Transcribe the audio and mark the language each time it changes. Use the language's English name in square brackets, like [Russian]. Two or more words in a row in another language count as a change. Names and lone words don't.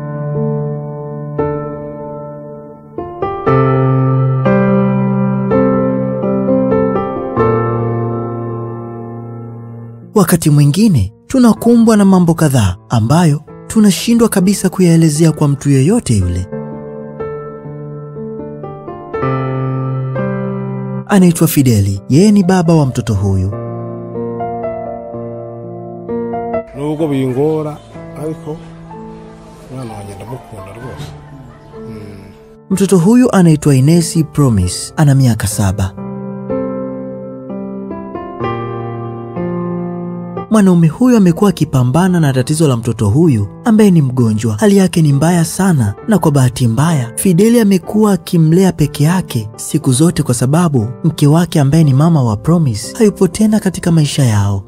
[Swahili] Wakati mwingine tunakumbwa na mambo kadhaa ambayo tunashindwa kabisa kuyaelezea kwa mtu yeyote yule. Anaitwa Fideli, yeye ni baba wa mtoto huyu. [Kinyarwanda] Nuko bingora ariko mwana wanjye ndamukunda rwose. [Swahili] Mtoto huyu anaitwa Inesi Promise, ana miaka 7. Mwanaume huyu amekuwa akipambana na tatizo la mtoto huyu ambaye ni mgonjwa. Hali yake ni mbaya sana, na kwa bahati mbaya Fideli amekuwa akimlea peke yake siku zote kwa sababu mke wake ambaye ni mama wa Promise hayupo tena katika maisha yao.